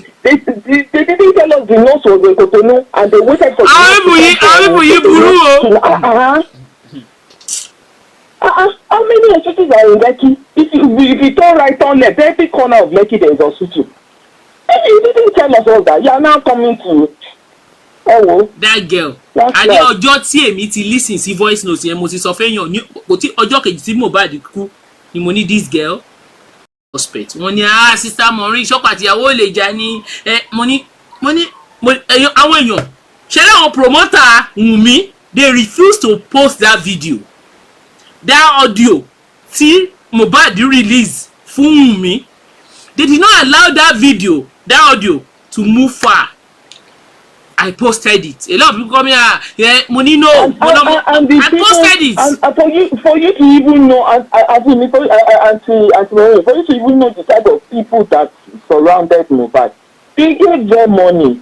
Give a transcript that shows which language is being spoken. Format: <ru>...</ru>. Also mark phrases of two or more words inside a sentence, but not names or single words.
<en>They didn't tell us the nurse was in Cotonou, and they waited for how many hospitals are in Lekki? If you turn right, turn left, every corner of Lekki there is a hospital. You didn't tell us all that. You are now coming to that girl.</en> <yo>Àní ọjọ́ tí èmi ti listen sí</yo> <en>voice note</en> <yo>yẹn mo ti sọ fẹ́yàn ní ọjọ́ kejì tí Mohbad kú ni mo ní</yo> <en>this girl suspect.</en> <yo>Wọ́n ní sister Maureen ṣọ́kọ àtìyàwó lè jà ní mo ní àwọn èèyàn ṣẹlẹ̀ àwọn promoter Wunmi,</yo> <en>they refuse to post that video, that audio</en> <yo>tí Mohbad release fún Wunmi.</yo> <en>They did not allow that video, that audio to move far. I posted it. A lot of people come here, money no. I posted it. And for you to even know, for you to even know the type of people that surrounded Mohbad, they gave them money.</en>